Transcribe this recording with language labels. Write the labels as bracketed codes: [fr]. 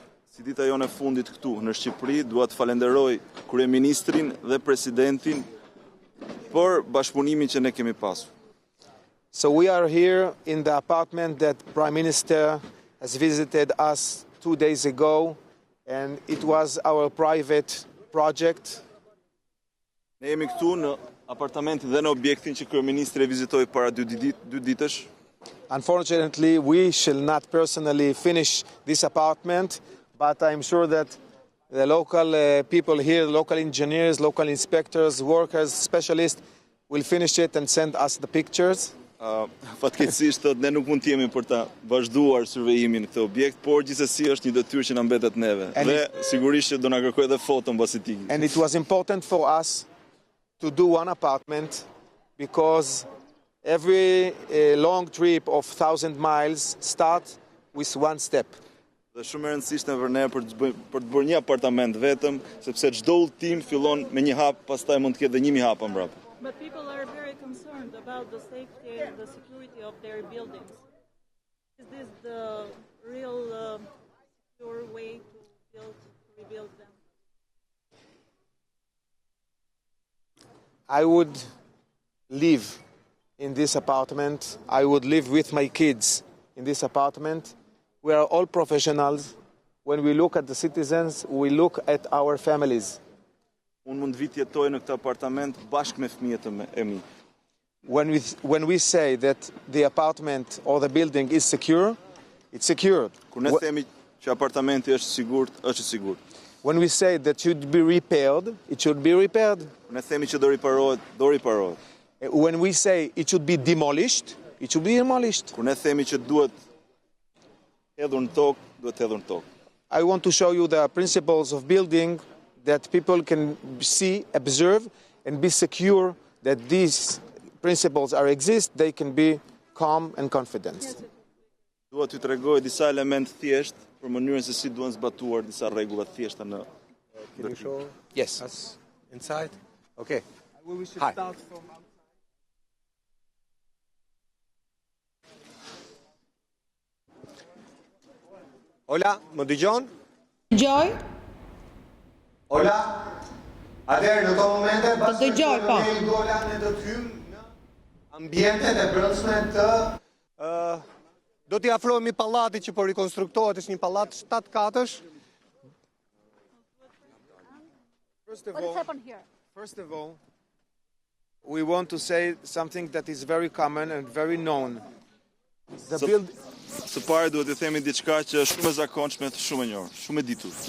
[sq] Si dita jone e fundit këtu në Shqipëri, dua të falenderoj kryeministrin dhe presidentin për bashkëpunimin që ne kemi pasur. [en] So we are here in the apartment that Prime Minister has visited us 2 days ago, and it was our private project. [sq] Ne jemi këtu në apartamentin dhe në objektin që kryeministri e vizitoi para 2 ditësh. [en] Unfortunately, we shall not personally finish this apartment, but I'm sure that the local people here, local engineers, local inspectors, workers, specialists will finish it and send us the pictures. [sq] Fatkeqësisht ne nuk mund të jemi për ta vazhduar survejimin në këtë objekt, por gjithsesi është një detyrë që na mbetet neve. Dhe sigurisht që do na kërkojë edhe foto mbasi ti. [en] And it was important for us to do one apartment because every long trip of 1,000 miles starts with one step. [sq] Dhe shumë e rëndësishme për ne për të bërë një apartament vetëm, sepse çdo udhtim fillon me një hap, pastaj mund të ketë edhe 1000 hapa mbrapa. [en] But people are very concerned about the safety and the security of their buildings. Is this the real secure way to rebuild them? I would live in this apartment. I would live with my kids in this apartment. We are all professionals. When we look at the citizens, we look at our families. [sq] Unë mund vit jetoj në këtë apartament bashkë me fëmijët e mi. [en] When we say that the apartment or the building is secure, it's secured. [sq] Kur ne themi që apartamenti është sigurt, është i sigurt. [en] When we say that should be repaired, it should be repaired. [sq] Kur ne themi që do riparohet, do riparohet. [en] When we say it should be demolished, it should be demolished. [sq] Kur ne themi që duhet hedhur në tokë, duhet hedhur në tokë. [en] I want to show you the principles of building that people can see, observe, and be secure that these principles exist, they can be calm and confident. [sq] Dua t'ju tregoj disa elementë thjesht për mënyrën se si duhen zbatuar disa rregulla të thjeshta në. [en] Can you show Yes. us inside? Okay. We should Hi. start from [sq] Ola, më dëgjon? Dëgjoj? Ola. Atëherë në këto momente Po dëgjoj, po. ne Golan ne do të hymë në ambientet e brendshme të do t'i afrohemi pallatit që po rikonstruktohet, është një pallat 7 katësh. [en] First of all, we want to say something that is very common and very known. [sq] Së pari duhet të themi diçka që është shumë e zakonshme, shumë e njohur, shumë e ditur.